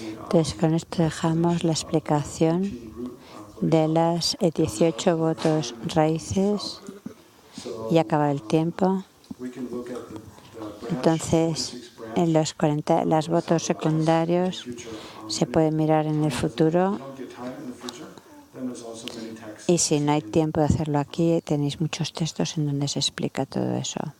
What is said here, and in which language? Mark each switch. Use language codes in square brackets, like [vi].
[es] Entonces, con esto dejamos la explicación de las 18 votos raíces y acaba el tiempo. [en] we can look at the [es] Entonces, en los las votos secundarios se puede mirar en el futuro, [en] don't get time in the future, then there's also many texts. [es] y si no hay tiempo de hacerlo aquí, tenéis muchos textos en donde se explica todo eso.